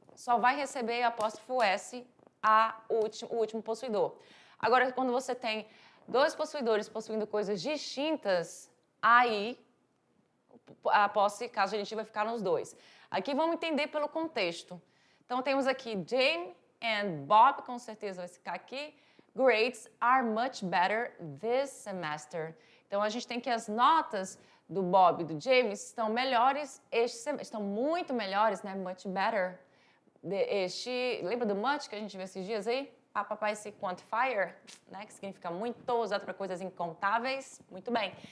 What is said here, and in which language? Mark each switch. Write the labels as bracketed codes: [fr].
[pt] Só vai receber apóstrofo S o último possuidor. Agora, quando você tem 2 possuidores possuindo coisas distintas, aí a posse, caso genitivo, vai ficar nos 2. Aqui vamos entender pelo contexto. Então, temos aqui Jane and Bob, com certeza vai ficar aqui. [en] Grades are much better this semester. [pt] Então, a gente tem que as notas do Bob e do James estão melhores estão muito melhores, né? [en] Much better. [pt] Lembra do much que a gente viu esses dias aí? Papai, esse quantifier, né? Que significa muito, usado para coisas incontáveis. Muito bem.